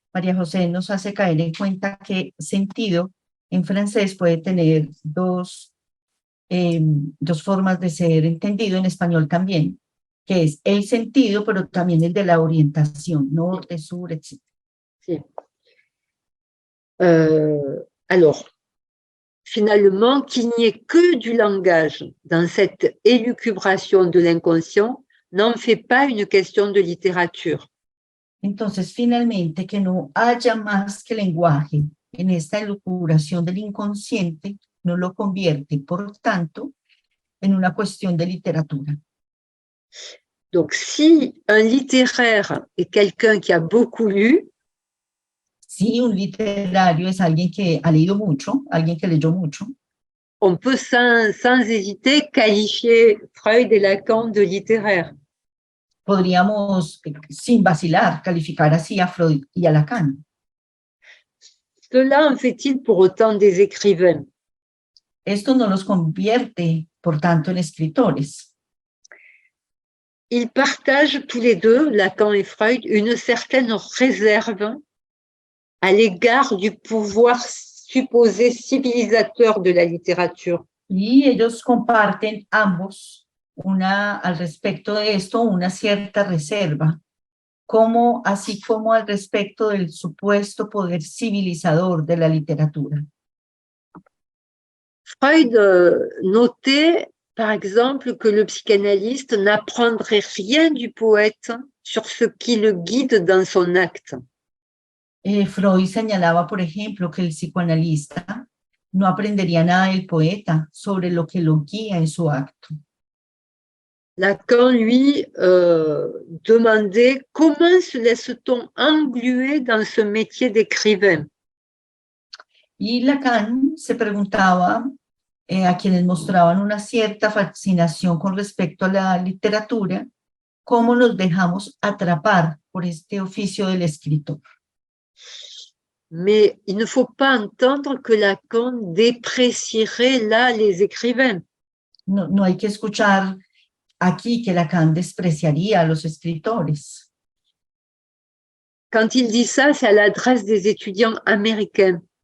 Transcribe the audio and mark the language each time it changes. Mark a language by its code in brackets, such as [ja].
[es] María José nos hace caer en cuenta que sentido en francés puede tener dos formas de ser entendido, en español también, que es el sentido, pero también el de la orientación, norte, sur, etc. Sí. [fr] Alors, finalement, qu'il n'y ait que du langage dans cette élucubration de l'inconscient n'en fait pas une question de littérature. [es] Entonces, finalmente, que no haya más que lenguaje en esta elucubración del inconsciente no lo convierte, por tanto, en una cuestión de literatura. [fr] Donc, si un littéraire est quelqu'un qui a beaucoup lu, [es] si un literario es alguien que ha leído mucho, alguien que leyó mucho, [fr] on peut sans hésiter qualifier Freud et Lacan de littéraires. [es] Podríamos, sin vacilar, calificar así a Freud y a Lacan. [fr] Cela en fait-il pour autant des écrivains? [es] Esto no los convierte, por tanto, en escritores. [fr] ils partagent tous les deux, Lacan et Freud, une certaine réserve à l'égard du pouvoir supposé civilisateur de la littérature. [es] Y ellos comparten ambos al respecto de esto una cierta reserva, así como al respecto del supuesto poder civilizador de la literatura. [fr] Freud notait, par exemple, que le psychanalyste n'apprendrait rien du poète sur ce qui le guide dans son acte. [es] Freud señalaba, por ejemplo, que el psicoanalista no aprendería nada del poeta sobre lo que lo guía en su acto. [fr] Lacan, lui, demandait comment se laisse-t-on engluer dans ce métier d'écrivain. [es] Y Lacan se preguntaba a quienes mostraban una cierta fascinación con respecto a la literatura, cómo nos dejamos atrapar por este oficio del escritor. [fr] Mais il ne faut pas entendre que Lacan déprécierait là les écrivains. [es] No hay que escuchar aquí que Lacan despreciaría a los escritores. [fr] Quand il dit ça, c'est à l'adresse des étudiants américains.